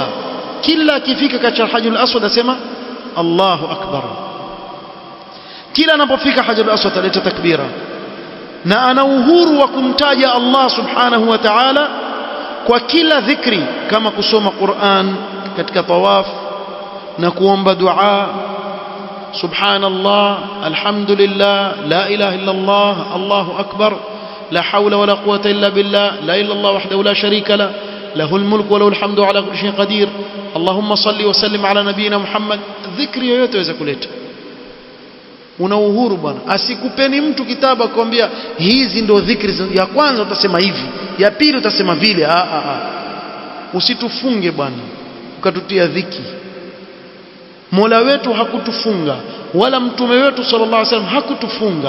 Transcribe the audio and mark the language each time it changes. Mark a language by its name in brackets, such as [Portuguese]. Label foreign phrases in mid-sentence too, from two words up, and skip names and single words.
[Swahili] Kila akifika katika Hajarul Aswad asema [Arabic] الله أكبر. [Swahili] Kila anapofika Hajarul Aswad aleta takbira, na ana uhuru wa kumtaja Allah [Arabic] سبحانه وتعالى [Swahili] kwa kila dhikri, kama kusoma Qur'an katika tawaf na kuomba dua, [Arabic] سبحان الله، الحمد لله، لا إله إلا الله، الله أكبر، لا حول ولا قوة إلا بالله، لا إله إلا الله وحده لا شريك له، له الملك وله الحمد على كل شيء قدير, اللهم صل وسلم على نبينا محمد. [Swahili] Dhikri yoyote waweza kuleta, una uhuru bwana. Asikupeni mtu kitabu akwambia hizi ndio dhikri, ya kwanza utasema hivi, ya pili utasema vile. Usitufunge bwana ukatutia dhiki. Mola wetu hakutufunga, wala mtume wetu [Arabic] صلى الله عليه وسلم [Swahili] hakutufunga.